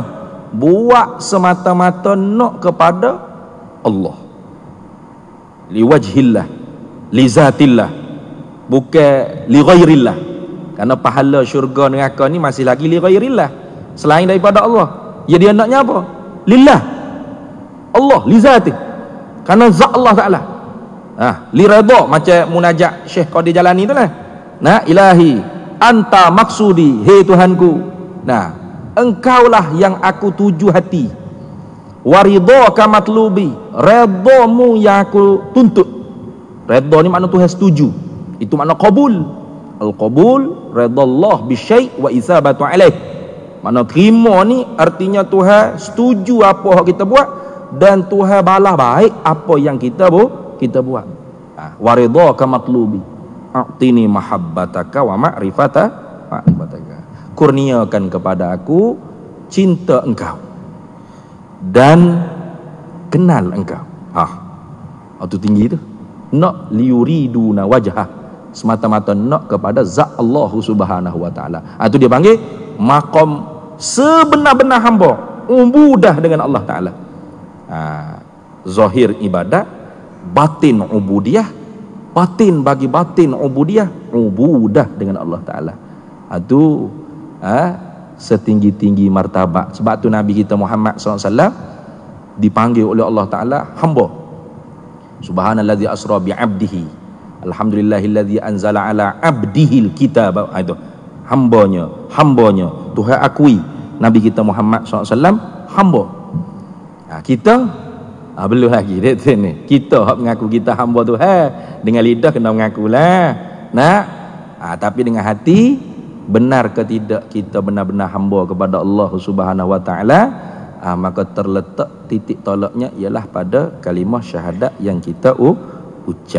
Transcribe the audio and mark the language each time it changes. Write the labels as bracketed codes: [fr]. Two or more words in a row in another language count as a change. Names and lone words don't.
[ms] Buat semata-mata nak kepada Allah, [ar] لوجه الله، لذات الله, [ms] bukan [ar] لغير الله. [ms] Karena pahala syurga neraka ni masih lagi [ar] لغير الله, [ms] selain daripada Allah. Ya, dia naknya apa? [ar] لله، الله، لذات, [ms] karena zat Allah Ta'ala. Li redha, macam munajat Syekh Qadir Jalani tu lah. Nah, [ar] إلهي أنت مقصودي, [ms] hei Tuhanku, nah, engkaulah yang aku tuju hati. [ar] ورضاك مطلوبي, [ms] redhamu yang aku tuntut. Redha ni makna Tuhan setuju, itu makna qabul. [ar] القبول رضا الله بالشيء والإثابة عليه. [ms] Makna terima ni artinya Tuhan setuju apa yang kita buat, dan Tuhan balas baik apa yang kita buat. [ar] ورضاك مطلوبي أعطني محبتك ومعرفتك. [ms] Kurniakan kepada aku cinta engkau dan kenal engkau. Itu tinggi tu. Nak [ar] يريدون وجهه, [ms] semata-mata nak kepada zat Allah [ar] سبحانه وتعالى. [ms] Itu dia panggil maqam sebenar-benar hamba, ubudah dengan Allah taala. Zahir ibadat, batin ubudiyah, batin bagi batin ubudiyah, ubudah dengan Allah taala. Itu setinggi-tinggi martabat. Sebab tu Nabi kita Muhammad SAW dipanggil oleh Allah taala hamba. [ar] سبحان الذي أسرى بعبده، الحمد لله الذي أنزل على عبده الكتاب. [ms] Itu hambanya Tuhan akui Nabi kita Muhammad SAW hamba. Kita belum lagi dia ni. Kita hak mengaku kita hamba Tuhan, dengan lidah kena mengakulah. Tapi dengan hati, benar ke tidak kita benar-benar hamba kepada Allah [ar] سبحانه وتعالى, [ms] maka terletak titik tolaknya ialah pada kalimah syahadat yang kita ucap.